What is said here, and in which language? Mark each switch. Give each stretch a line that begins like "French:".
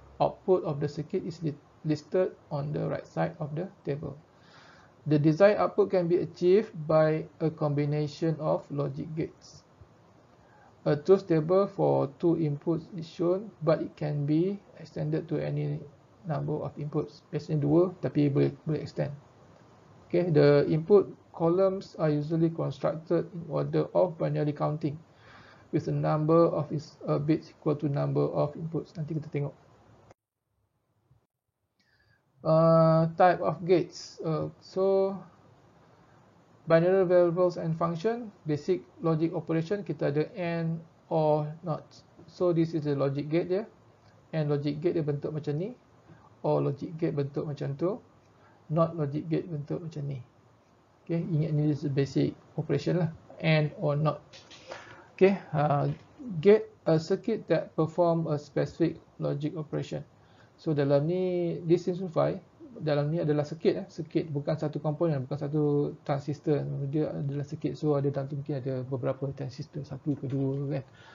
English: Output of the circuit is listed on the right side of the table. The desired output can be achieved by a combination of logic gates. A truth table for 2 inputs is shown, but it can be extended to any number of inputs.
Malay: Biasanya 2, tapi boleh extend.
English: Okay, the input columns are usually constructed in order of binary counting, with the number of bits equal to number of inputs.
Malay: Nanti kita tengok.
English: Type of gates. So binary variables and function, basic logic operation,
Malay: kita ada
English: AND, OR, NOT. So this is the logic gate dia.
Malay: AND logic gate dia bentuk macam ni, OR logic gate bentuk macam tu, NOT logic gate bentuk macam ni. Okay, ingat ni
English: is basic operation
Malay: lah, AND or NOT.
English: Okay, gate, a circuit that perform a specific logic operation.
Malay: So dalam ni,
English: this simplify,
Malay: dalam ni adalah circuit, circuit bukan satu komponen, bukan satu transistor, dia adalah circuit. So ada dalam tu mungkin ada beberapa transistor, satu ke dua kan.